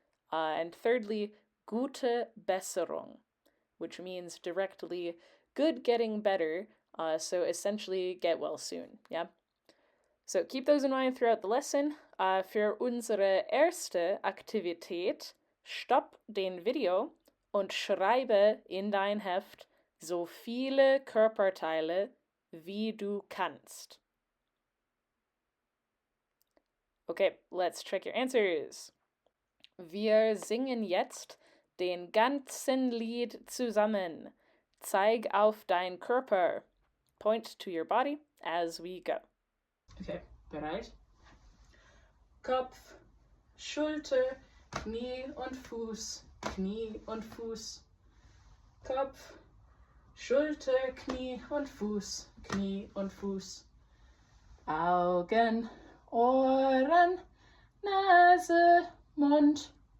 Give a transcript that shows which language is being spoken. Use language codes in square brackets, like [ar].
[en] And thirdly, gute Besserung, which means directly good getting better, so essentially get well soon, yeah? So keep those in mind throughout the lesson. [de] Für unsere erste Aktivität stopp den Video und schreibe in dein Heft so viele Körperteile wie du kannst. [en] Okay, let's check your answers. [de] Wir singen jetzt den ganzen Lied zusammen. Zeig auf dein Körper. [en] Point to your body as we go. [de] Okay, bereit? Kopf, Schulter, Knie und Fuß, Knie und Fuß. Kopf, Schulter, Knie und Fuß, Knie und Fuß. Augen, Ohren, Nase, Mund.